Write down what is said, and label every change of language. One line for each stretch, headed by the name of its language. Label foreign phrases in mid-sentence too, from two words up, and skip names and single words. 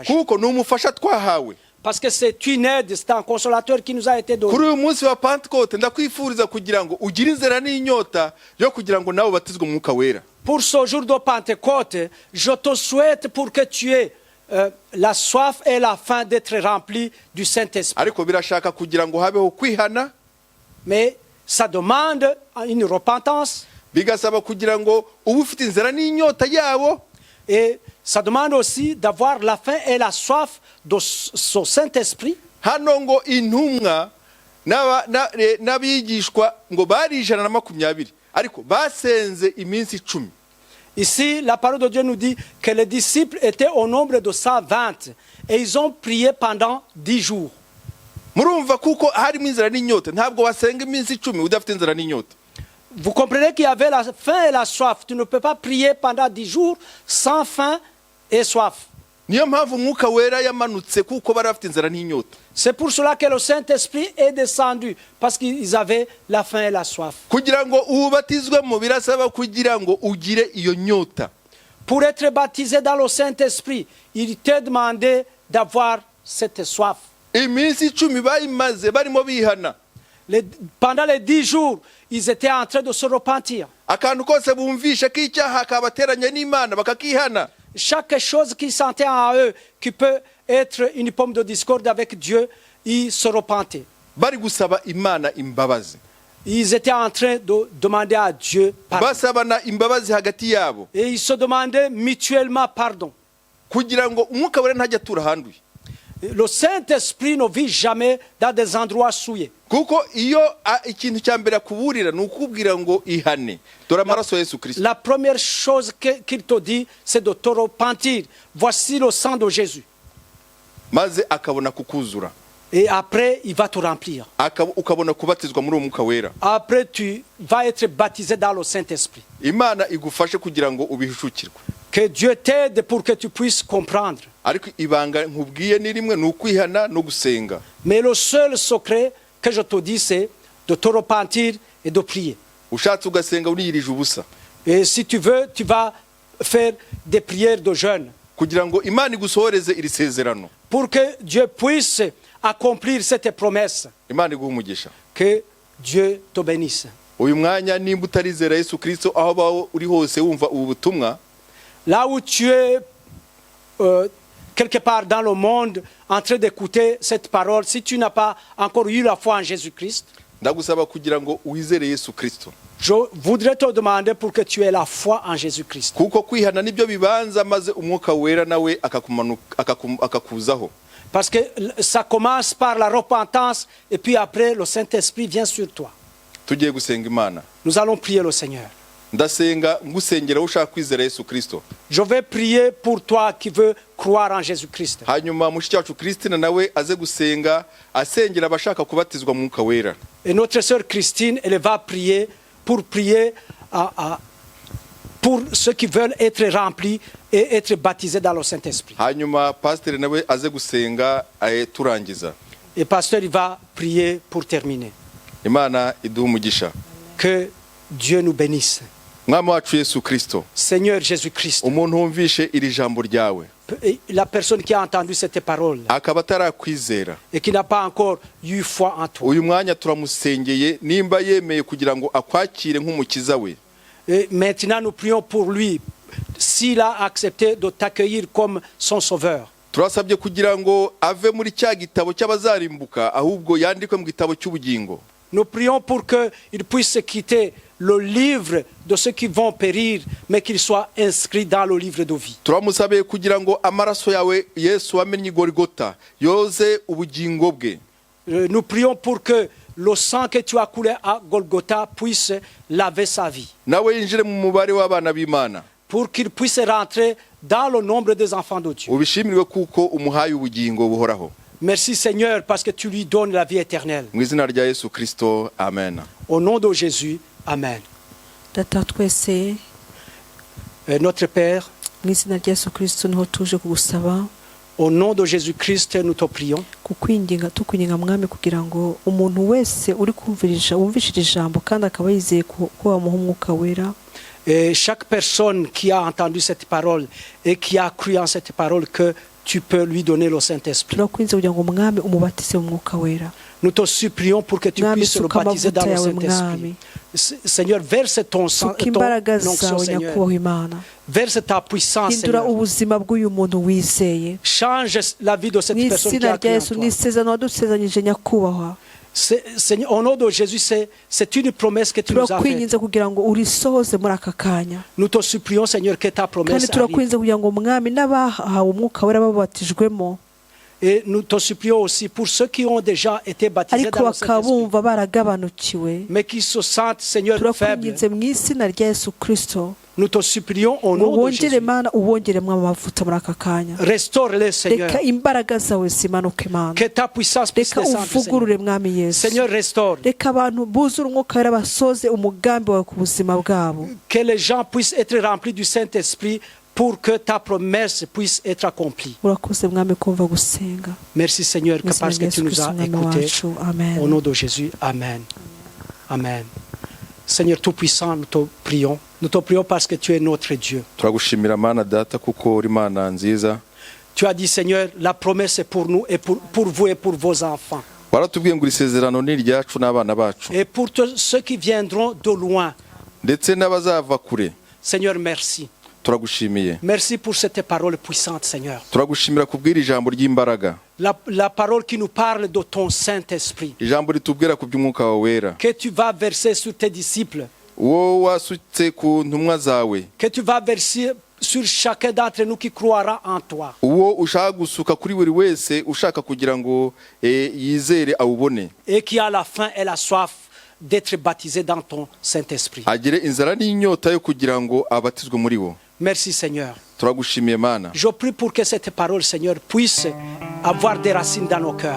Kinyarwanda: Kuko n'umufasha twahawe.
French: Parce que c'est une aide, c'est un consolateur qui nous a été donné.
Kinyarwanda: Kuri uyu munsi wa Pentecote ndakwifuriza kugira ngo ugire inzira n'inyota yo kugira ngo nawe batizwe mu mwuka wera.
French: Pour ce jour de Pentecôte, je te souhaite pour que tu aies la soif et la faim d'être rempli du Saint-Esprit.
Kinyarwanda: Ariko birashaka kugira ngo habeho kwihana,
French: Mais ça demande une repentance
Kinyarwanda: bigasaba kugira ngo ube ufite inzira n'inyota yabo,
French: et ça demande aussi d'avoir la faim et la soif de ce Saint-Esprit.
Kinyarwanda: hano ngo intumwa n'abigishwa ngo bari 120 ariko basenze iminsi 10.
French: Ici, la parole de Dieu nous dit que les disciples étaient au nombre de 120 et ils ont prié pendant 10 jours.
Kinyarwanda: murumva kuko harimo inzara n'inyota ntabwo wasenga iminsi 10 udafite inzara n'inyota.
French: Vous comprenez qu'il y avait la faim et la soif. Tu ne peux pas prier pendant 10 jours sans faim et soif.
Kinyarwanda: Niyo mpamvu umwuka wera yamanutse kuko bari bafite inzara n'inyota.
French: C'est pour cela que le Saint-Esprit est descendu, parce qu'ils avaient la faim et la soif.
Kinyarwanda: Kugira ngo ubatizwemo birasaba kugira ngo ugire iyo nyota.
French: Pour être baptisé dans le Saint-Esprit, il t'est demandé d'avoir cette soif.
Kinyarwanda: Iminsi 10 bayimaze barimo bihana.
French: Pendant les 10 jours, ils étaient en train de se repentir.
Kinyarwanda: Akantu kose bumvisha k'icyaha kabateranya n'Imana bakakihana.
French: Chaque chose qu'ils sentaient en eux, qui peut être une pomme de discorde avec Dieu, ils se repentaient.
Kinyarwanda: Bari gusaba Imana imbabazi.
French: Ils étaient en train de demander à Dieu pardon.
Kinyarwanda: Basabana imbabazi hagati yabo.
French: Et ils se demandaient mutuellement pardon.
Kinyarwanda: Kugira ngo umwuka wera ntajya atura ahanduye.
French: Le Saint-Esprit ne vit jamais dans des endroits souillés.
Kinyarwanda: Kuko iyo ikintu cya mbere akuburira ni ukubwira ngo ihane. Dore amaraso ya Yesu Kristo.
French: La première chose qu'il te dit, c'est de te repentir. Voici le sang de Jésus.
Kinyarwanda: Maze akabona kukuzura.
French: Et après, il va te remplir.
Kinyarwanda: Ukabona kubatizwa muri umwuka wera.
French: Après, tu vas être baptisé dans le Saint-Esprit.
Kinyarwanda: Imana igufashe kugira ngo ubihishukirwe.
French: Que Dieu t'aide pour que tu puisses comprendre.
Kinyarwanda: Ariko ibanga nkubwiye ni rimwe nukwihana no gusenga.
French: Mais le seul secret que je te dis, c'est de te repentir et de prier.
Kinyarwanda: Ushatse ugasenga uniyirije ubusa.
French: Et si tu veux, tu vas faire des prières de jeûne.
Kinyarwanda: Kugira ngo Imana igusohoreze iri sezerano.
French: Pour que Dieu puisse accomplir cette promesse.
Kinyarwanda: Imana iguhe umugisha.
French: Que Dieu te bénisse.
Kinyarwanda: Uyu mwanya nimba utarizera Yesu Kristo aho bawo uri hose wumva ubu butumwa.
French: Là où tu es quelque part dans le monde en train d'écouter cette parole, si tu n'as pas encore eu la foi en Jésus-Christ,
Kinyarwanda: ndagusaba kugira ngo wizere Yesu Kristo.
French: Je voudrais te demander pour que tu aies la foi en Jésus-Christ.
Kinyarwanda: Kuko kwihana nibyo bibanza maze umwuka wera nawe akakuzaho.
French: Parce que ça commence par la repentance et puis après le Saint-Esprit vient sur toi.
Kinyarwanda: Tugiye gusenga Imana.
French: Nous allons prier le Seigneur.
Kinyarwanda: Ndasenga ngusengera ushaka kwizera Yesu Kristo.
French: Je vais prier pour toi qui veux croire en Jésus-Christ.
Kinyarwanda: Hanyuma mushiki wacu Christine nawe aze gusenga asengera abashaka kubatizwa mu mwuka wera.
French: Et notre sœur Christine, elle va prier pour ceux qui veulent être remplis et être baptisés dans le Saint-Esprit.
Kinyarwanda: Hanyuma pasteur nawe aze gusenga turangiza.
French: Et pasteur il va prier pour terminer.
Kinyarwanda: Imana iduhe umugisha.
French: Que Dieu nous bénisse.
Kinyarwanda: Mwami wacu Yesu Kristo.
French: Seigneur Jésus-Christ.
Kinyarwanda: Umuntu wumvishe iri jambo ryawe.
French: La personne qui a entendu cette parole
Kinyarwanda: akaba atarakwizera
French: et qui n'a pas encore eu foi en toi.
Kinyarwanda: Uyu mwanya turamusengeye nimba yemeye kugira ngo akwakire nk'umukiza we.
French: Et maintenant nous prions pour lui s'il a accepté de t'accueillir comme son sauveur.
Kinyarwanda: Turasabye kugira ngo ave muri cya gitabo cy'abazarimbuka ahubwo yandikwe mu gitabo cy'ubugingo.
French: Nous prions pour qu'il puisse quitter le livre de ceux qui vont périr, mais qu'il soit inscrit dans le livre de vie.
Kinyarwanda: Turamusabe kugira ngo amaraso yawe Yesu wamenye Golgotha yoze ubugingo bwe.
French: Nous prions pour que le sang que tu as coulé à Golgotha puisse laver sa vie.
Kinyarwanda: Nawe yinjire mu mubare w'abana b'Imana.
French: Pour qu'il puisse rentrer dans le nombre des enfants de Dieu.
Kinyarwanda: Ubishimirwe kuko umuhaye ubugingo buhoraho.
French: Merci Seigneur parce que tu lui donnes la vie éternelle.
Kinyarwanda: Mu izina rya Yesu Kristo, amen.
French: Au nom de Jésus, amen.
Kinyarwanda: Data twese
French: Notre Père,
Kinyarwanda: mu izina rya Yesu Kristo niho tuje kugusaba.
French: Au nom de Jésus-Christ, nous te prions.
Kinyarwanda: tukwinginga mwami kugira ngo umuntu wese uri wumvishije ijambo kandi akaba yizeye ko wamuha umwuka wera.
French: Et chaque personne qui a entendu cette parole et qui a cru en cette parole que tu peux lui donner le Saint-Esprit.
Kinyarwanda: Turakwinze kugira ngo mwami umubatize mu mwuka wera.
French: Nous te supplions pour que tu puisses le baptiser dans le Saint-Esprit. Seigneur, verse ton sang, ton onction, Seigneur. Verse ta puissance, Seigneur. Change la vie de cette personne qui a cru en toi. Seigneur, au nom de Jésus, c'est une promesse que tu nous as faite. Nous te supplions, Seigneur, que ta promesse arrive. Et nous te supplions aussi pour ceux qui ont déjà été baptisés dans le Saint-Esprit, mais qui se sentent, Seigneur, faibles. Nous te supplions au nom de
Kinyarwanda: wongere
French: Jésus.
Kinyarwanda: mana uwongeremo amavuta muri aka kanya.
French: Restaure-les, Seigneur.
Kinyarwanda: Reka imbaraga zawe zimanuke mana.
French: Que ta puissance puisse
Kinyarwanda: Reka
French: descendre, Seigneur.
Kinyarwanda: uvugurure mwami Yesu.
French: Seigneur, restaure.
Kinyarwanda: Reka abantu buzure umwuka wera basoze umugambi wawe ku buzima bwabo.
French: Que les gens puissent être remplis du Saint-Esprit pour que ta promesse puisse être accomplie.
Kinyarwanda: Urakoze mwami kumva gusenga.
French: Merci, Seigneur, que
Kinyarwanda: Mu izina
French: parce
Kinyarwanda: rya
French: que tu
Kinyarwanda: Yesu
French: nous
Kinyarwanda: Kristo
French: as
Kinyarwanda: umwami
French: écoutés.
Kinyarwanda: wacu. Amen.
French: Au nom de Jésus, Amen. Amen. Seigneur Tout-Puissant, nous te prions. Nous te prions parce que tu es notre Dieu.
Kinyarwanda: turagushimira mana data kuko uri imana nziza.
French: Tu as dit, Seigneur, la promesse est pour nous et pour vous et pour vos enfants.
Kinyarwanda: waratubwiye ngo isezerano ni iryacu n'abana bacu
French: Et pour tous ceux qui viendront de loin,
Kinyarwanda: ndetse n'abazava kure.
French: Seigneur, merci.
Kinyarwanda: turagushimiye.
French: Merci pour cette parole puissante, Seigneur.
Kinyarwanda: turagushimira kubwira ijambo ry'imbaraga,
French: La parole qui nous parle de ton Saint-Esprit,
Kinyarwanda: ijambo ritubwira ku by'umwuka wawe wera,
French: que tu vas verser sur tes disciples,
Kinyarwanda: uwo wasutse ku ntumwa zawe,
French: que tu vas verser sur chacun d'entre nous qui croira en toi.
Kinyarwanda: uwo ushaka gusuka kuri buri wese ushaka kugira ngo yizere awubone,
French: Et qui à la fin ait la soif d'être baptisé dans ton Saint-Esprit.
Kinyarwanda: agire inzara n'inyota yo kugira ngo abatizwe muri wo.
French: Merci, Seigneur.
Kinyarwanda: turagushimiye mana.
French: Je prie pour que cette parole, Seigneur, puisse avoir des racines dans nos cœurs.